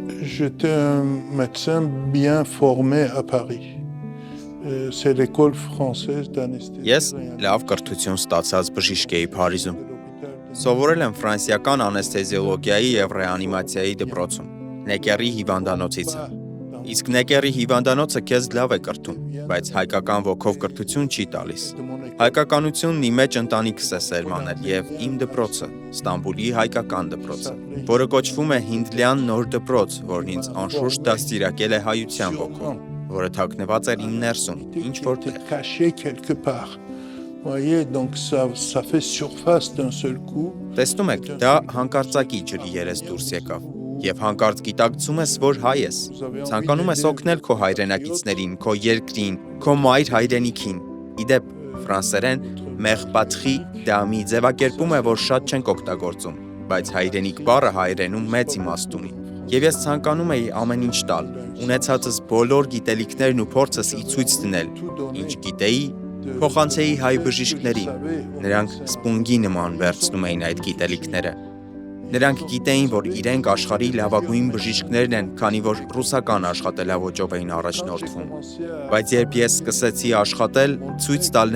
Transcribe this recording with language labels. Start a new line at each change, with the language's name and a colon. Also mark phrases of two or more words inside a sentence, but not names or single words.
French: J'étais un médecin bien formé à Paris. C'est l'école française d'anesthésie.
Armenian: Ես լավ կրթություն ստացած բժիշկ էի Փարիզում։ Սովորել եմ ֆրանսիական անեսթեզիոլոգիայի եւ ռեանիմացիայի դպրոցում, Նեկերի հիվանդանոցից։ Իսկ Նեկերի հիվանդանոցը քեզ լավ է կրթում, բայց հայկական ոգով կրթություն չի տալիս։ Հայկականությունն ի մեջ ընտանիքս է սերմանել եւ իմ դպրոցը, Ստամբուլի հայկական դպրոցը, որը կոչվում է Հինդլյան նոր դպրոց, որն ինձ անշուշտ դաստիարակել է հայության ոգով, որը թաքնված էր իմ ներսում, ինչ որտեղ։
French: Caché quelque part. Voyez, donc ça fait surface d'un seul coup.
Armenian: Տեսնում եք, դա հանկարծակի ջրի երես դուրս եկավ։ Եվ հանկարծ գիտակցում ես, որ հայ ես։ Ցանկանում ես օգնել քո հայրենակիցներին, քո երկրին, քո մայր հայրենիքին։ Իդեպ, ֆրանսերեն
French: «mère patrie»
Armenian: դա մի ձևակերպում է, որ շատ չենք օգտագործում, բայց հայրենիք բառը հայերենում մեծ իմաստ ունի։ Եվ ես ցանկանում էի ամեն ինչ տալ, ունեցածս բոլոր գիտելիքներն ու փորձս ի ցույց դնել, ինչ գիտեի, փոխանցեի հայ բժիշկներին։ Նրանք սպունգի նման վերցնում էին այդ գիտելիքները։ Նրանք գիտեին, որ իրենք աշխարհի լավագույն բժիշկներն են, քանի որ ռուսական աշխատելավոճով էին առաջնորդվում։ Բայց երբ ես սկսեցի աշխատել, ցույց տալ